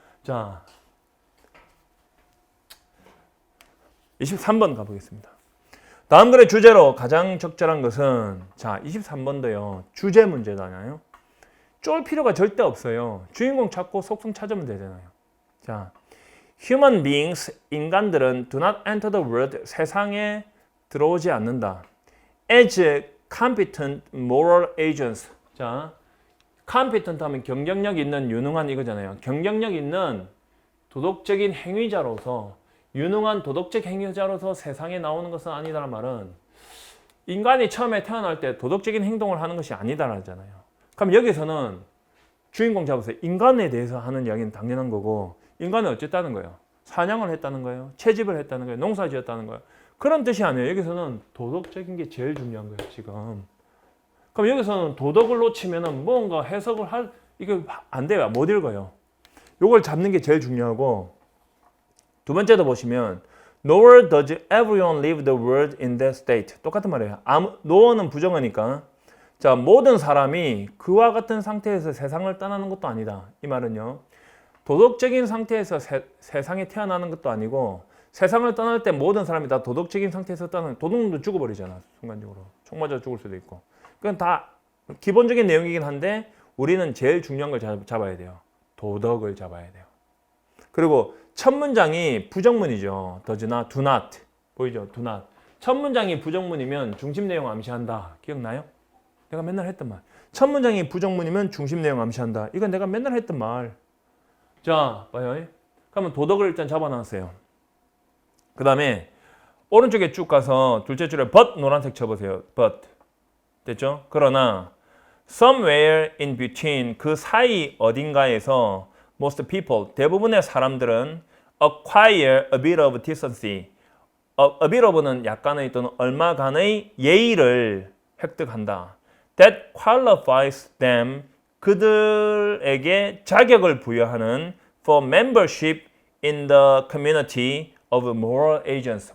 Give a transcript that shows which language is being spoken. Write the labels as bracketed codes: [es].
[ko] 자, 23번 가보겠습니다. 다음 글의 주제로 가장 적절한 것은 자 23번도요. 주제 문제잖아요. 쫄 필요가 절대 없어요. 주인공 찾고 속성 찾으면 되잖아요. 자, [en] human beings, [ko] 인간들은 [en] do not enter the world, [ko] 세상에 들어오지 않는다. [en] as competent moral agents. [ko] 자, competent 하면 경쟁력 있는 유능한 이거잖아요. 경쟁력 있는 도덕적인 행위자로서 유능한 도덕적 행위자로서 세상에 나오는 것은 아니다라는 말은 인간이 처음에 태어날 때 도덕적인 행동을 하는 것이 아니다라잖아요. 그럼 여기서는 주인공 잡으세요. 인간에 대해서 하는 이야기는 당연한 거고 인간은 어쨌다는 거예요. 사냥을 했다는 거예요. 채집을 했다는 거예요. 농사 지었다는 거예요. 그런 뜻이 아니에요. 여기서는 도덕적인 게 제일 중요한 거예요. 지금. 그럼 여기서는 도덕을 놓치면은 뭔가 해석을 할 이거 안 돼요. 못 읽어요. 요걸 잡는 게 제일 중요하고 두 번째도 보시면 [en] Nowhere does everyone leave the world in that state. [ko] 똑같은 말이에요. nowhere는 부정어니까 자 모든 사람이 그와 같은 상태에서 세상을 떠나는 것도 아니다. 이 말은요. 도덕적인 상태에서 세상에 태어나는 것도 아니고 세상을 떠날 때 모든 사람이 다 도덕적인 상태에서 떠나는 도둑놈도 죽어버리잖아. 순간적으로. 총 맞아 죽을 수도 있고. 그건 다 기본적인 내용이긴 한데 우리는 제일 중요한 걸 잡아야 돼요. 도덕을 잡아야 돼요. 그리고 첫 문장이 부정문이죠. [en] does not, do not. [ko] 보이죠? [en] do not. [ko] 첫 문장이 부정문이면 중심 내용 암시한다. 기억나요? 내가 맨날 했던 말. 첫 문장이 부정문이면 중심 내용 암시한다. 이건 내가 맨날 했던 말. 자, 봐요. 그러면 도덕을 일단 잡아놨어요. 그 다음에 오른쪽에 쭉 가서 둘째 줄에 but 노란색 쳐보세요. but. 됐죠? 그러나 [en] somewhere in between [ko] 그 사이 어딘가에서 [en] most people [ko] 대부분의 사람들은 [en] acquire a bit of decency. [ko] a bit of는 약간의 또는 얼마간의 예의를 획득한다. [en] That qualifies them [ko] 그들에게 자격을 부여하는 [en] for membership in the community of moral agents.